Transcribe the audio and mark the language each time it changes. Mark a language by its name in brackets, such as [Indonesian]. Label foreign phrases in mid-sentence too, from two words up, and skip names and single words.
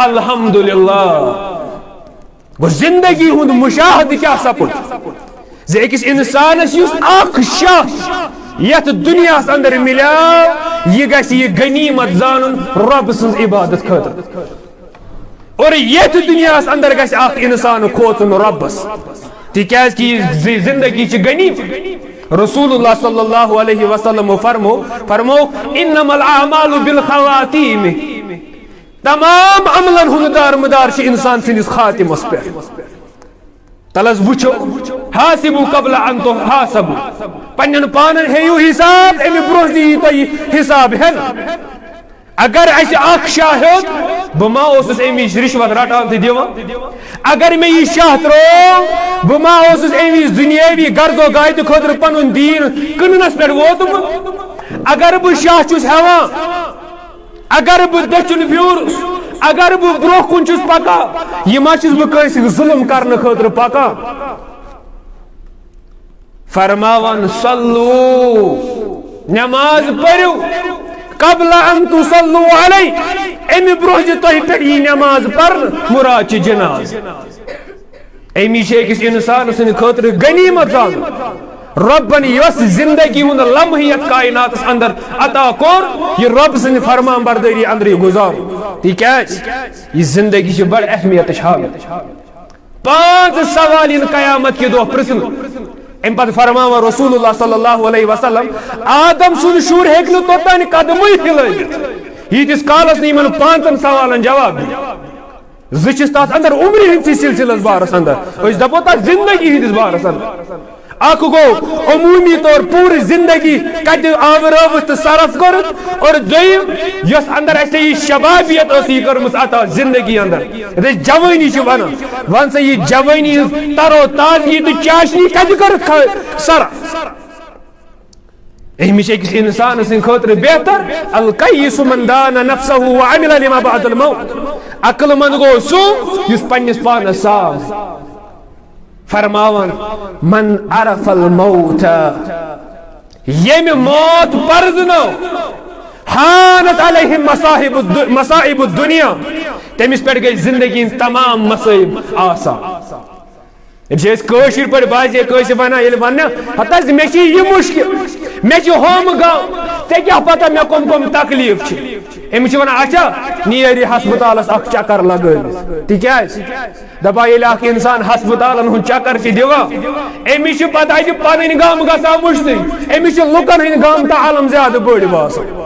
[Kashmiri] الحمدللہ گوٚو زندگی ہُنٛد مُشاہدٕ کیٛاہ سپُد زِ أکِس اِنسانس یُس اکھ شاہ یتھ دُنیاہس اندر مِلیو یہِ گژھِ یہِ غنیٖمت زانُن رۄبہٕ سٕنٛز عبادت خٲطرٕ اور یتھ دُنیاہس اندر گژھِ اکھ اِنسان کھوژُن رۄبس تِکیٛازِ کہِ یہِ زندگی چھِ غنیٖمت [Arabic] رسول اللہ صلی اللہ علیہ وسلم [Kashmiri] فرمو [Arabic] انما الاعمال بالخواتیم [Kashmiri] تمام عملن ہُنٛد دارمدار چھِ انسان سٕنٛدِس خاتمس پٮ۪ٹھ تلس وٕچھو [Arabic] حاسبو قبل ان تحاسبو [Kashmiri] پننٮ۪ن پانن ہیٚیِو حساب امہِ برونٛہہ زِ یی تۄہہِ حساب ہٮ۪نہٕ اگر اسہِ اکھ شاہ ہیوٚت بہٕ ما اوسُس امہِ وِزِ رِشوت رٹان تہٕ دِوان اگر مےٚ یہِ شاہ ترٛوو بہٕ ما اوسُس امہِ وِزِ دُنیٲوی غرضو غایتہٕ خٲطرٕ پنُن دیٖن کٕننس پٮ۪ٹھ ووتمُت اگر بہٕ شاہ چھُس ہٮ۪وان اگر بہٕ دٔچھُن پھیوٗرُس اگر بہٕ برونٛہہ کُن چھُس پکان یہِ ما چھُس بہٕ کٲنٛسہِ ظُلم کرنہٕ خٲطرٕ پکان فرماوان صلوٗ نٮ۪ماز پٔرِو [Arabic] قبل ان تصلوا علی [Kashmiri] امہِ برونٛہہ زِ تۄہہِ پٮ۪ٹھ یی نٮ۪ماز پرنہٕ مُراد چھِ جناز امی چھِ أکِس اِنسان سٕنٛدِ خٲطرٕ غنیٖمت زانُن رۄبن یۄس زندگی ہُنٛد لمحہٕ یتھ کائناتس اندر عطا کوٚر یہِ رۄب سٕنٛدِ فرمان بردٲری اندرٕے گُزارُن تِکیٛازِ یہِ زندگی چھِ بڑٕ اہمیتٕچ حامل 5 سوال یِن قیامت کہِ دۄہ پرژھنہٕ امہِ پتہٕ فرماوان [Arabic] رسول اللہ صلی اللہ علیہ وسلم [Kashmiri] آدم سُنٛد شُر ہیٚکہِ نہٕ توٚتانۍ قدمٕے ہِلٲوِتھ ییٖتِس کالس نہٕ یِمن 5 سوالن جواب دِی زٕ چھِس تتھ اندر عمرِ ہٕنٛدسٕے سلسلس بارس اندر أسۍ دپو تتھ زندگی ہٕنٛدِس بارس اندر اکھ گوٚو عموٗمی طور پوٗرٕ زندگی کتہِ آورٲوٕتھ تہٕ صرف کوٚرُتھ اور دوٚیِم یۄس اندر اسہِ یہِ شبابیت ٲس یہِ کٔرمٕژ عطا زندگی اندر یتھ أسۍ جوٲنی چھِ ونان ون سا یہِ جوٲنی ہٕنٛز ترو تازگی تہٕ چاشنی کتہِ کٔرٕکھ صرف أمِس چھِ أکِس اِنسان سٕنٛدِ خٲطرٕ بہتر [Arabic] القیس من دان نفسہ وعمل لما بعد الموت [Kashmiri] عقل مند گوٚو سُہ یُس پننِس پانس صاف فرماوان [Arabic] من عرف الموت [Kashmiri] ییٚمہِ موت پرزنو [Arabic] حانت علیہ مصائب الدنیا [Kashmiri] تٔمِس پٮ۪ٹھ گٔے زندگی ہٕنٛز تمام مصٲیب آسان ییٚلہِ چھِ أسۍ کٲشِر پٲٹھۍ باسے کٲنٛسہِ ونان ییٚلہِ وننہٕ ہتا مےٚ چھِ یہِ مُشکِل مےٚ چھِ ہوم غم ژےٚ کیٛاہ پتہ مےٚ کم تکلیٖف چھِ أمِس چھِ ونان اچھا نیرِ ہسپتالس اکھ چکر لگٲوِتھ تِکیٛازِ دپان ییٚلہِ اکھ انسان ہسپتالن ہُنٛد چکر چھِ دِوان أمِس چھِ پتہ اَتہِ پنٕنۍ غم گژھان وٕچھنٕے أمِس چھِ لُکن ہٕنٛدۍ غم تہٕ علم زیادٕ بٔڑۍ باسان